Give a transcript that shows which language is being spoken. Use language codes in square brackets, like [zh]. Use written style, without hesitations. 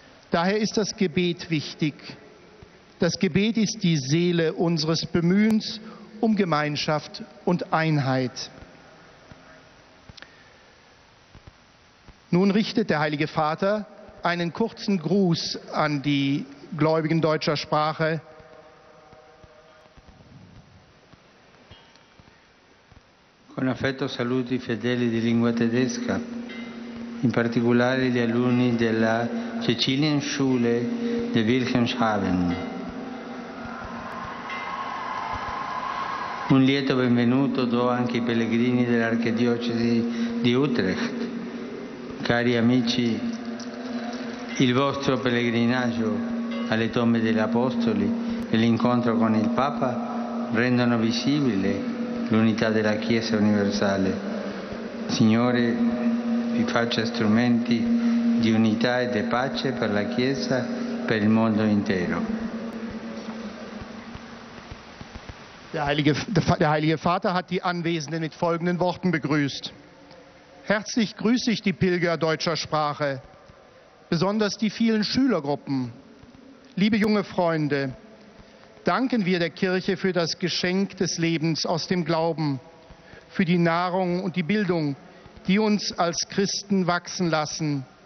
[de] Daher ist das Gebet wichtig. Das Gebet ist die Seele unseres Bemühens um Gemeinschaft und Einheit. Nun richtet der Heilige Vater einen kurzen Gruß an die Gläubigen deutscher Sprache. [it] Con affetto saluto i fedeli di lingua tedesca, in particolare gli alunni della Cäcilienschule di Wilhelmshaven. Un lieto benvenuto do anche ai pellegrini dell'Archidiocesi di Utrecht. Cari amici, il vostro pellegrinaggio alle tombe degli Apostoli e l'incontro con il Papa rendono visibile l'unità della Chiesa universale. Signore, vi faccia strumenti di unità e di pace per la Chiesa, per il mondo intero. [de] Der Heilige Vater hat die Anwesenden mit folgenden Worten begrüßt. Herzlich grüße ich die Pilger deutscher Sprache, besonders die vielen Schülergruppen. Liebe junge Freunde, danken wir der Kirche für das Geschenk des Lebens aus dem Glauben, für die Nahrung und die Bildung, die uns als Christen wachsen lassen.